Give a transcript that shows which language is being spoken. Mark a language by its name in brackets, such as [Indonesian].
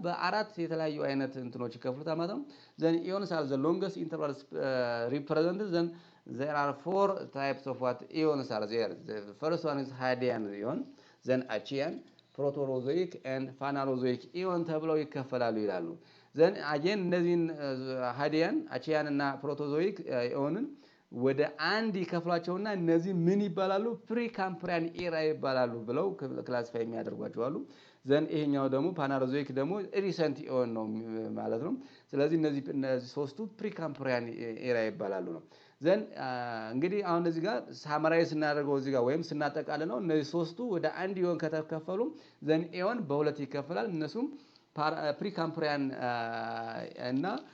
[Amharic] በአራት የተለያዩ አይነት እንትኖች ይከፍሉታል ማለት ነው። ዘን ኢዮንስ [English] are the longest intervals represented. Then there are four types of what eons are there. The first one is Hadean eon, then Achean, [Amharic] ፕሮቶሮዞይክ ኤንድ ፋናሮዞይክ ኢዮን ተብለው ይከፈላሉ ይላሉ። ዘን አጌን እነዚህን ሃዲያን አቺያን እና ፕሮቶዞይክ ኢዮንን ወደ አንድ ይከፍሏቸውና እነዚህ ምን ይባላሉ? ፕሪካምፕሪያን ኢራ ይባላሉ ብለው ክላሲፋይ የሚያደርጓቸው አሉ። ዘን ይሄኛው ደግሞ ፓናሮዞይክ ደግሞ ሪሰንት ኢዮን ነው ማለት ነው። ስለዚህ እነዚህ ሶስቱ ፕሪካምፕሪያን ኢራ ይባላሉ ነው። ዘን እንግዲህ አሁን እዚህ ጋር ሳማራይዝ እናደርገው እዚህ ጋር ወይም ስናጠቃልለው እነዚህ ሶስቱ ወደ አንድ ኢዮን ከተከፈሉ ዘን ኢዮን በሁለት ይከፈላል። እነሱም ፕሪካምፕሪያን እና